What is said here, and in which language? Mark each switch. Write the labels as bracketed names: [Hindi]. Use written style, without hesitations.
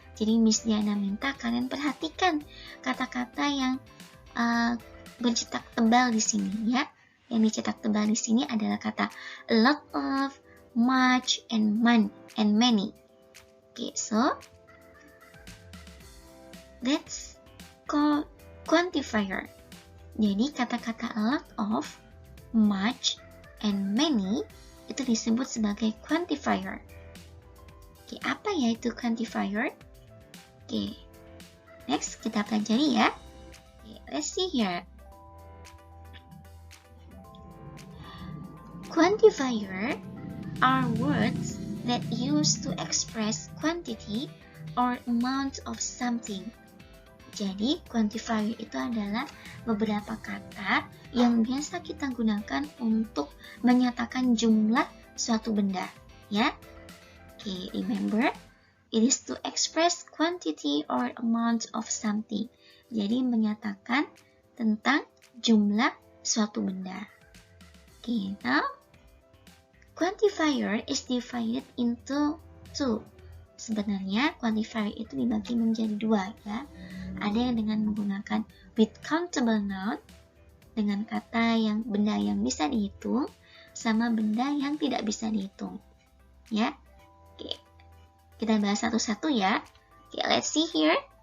[Indonesian] Jadi Miss Diana minta kalian perhatikan kata-kata yang bercetak tebal di sini, ya. Yang dicetak tebal di sini adalah kata a lot of, much, and many. [English] Okay, so that's called quantifier. [Indonesian] Jadi kata-kata a lot of, much, and many itu disebut sebagai quantifier. Oke, apa ya itu quantifier? Oke, next kita pelajari ya. [English] Oke, let's see here. Quantifier are words that used to express quantity or amount of something. [Indonesian] Jadi, quantifier itu adalah beberapa kata yang biasa kita gunakan untuk menyatakan jumlah suatu benda, ya. [English] Okay, remember, it is to express quantity or amount of something. [Indonesian] Jadi, menyatakan tentang jumlah suatu benda. [English] Okay, now, quantifier is divided into two. [Indonesian] Sebenarnya quantifier itu dibagi menjadi dua, ya. Ada yang dengan menggunakan [English] with countable noun, [Indonesian] dengan kata yang benda yang bisa dihitung, sama benda yang tidak bisa dihitung, ya. Oke, kita bahas satu-satu ya. Oke, [English] let's see here.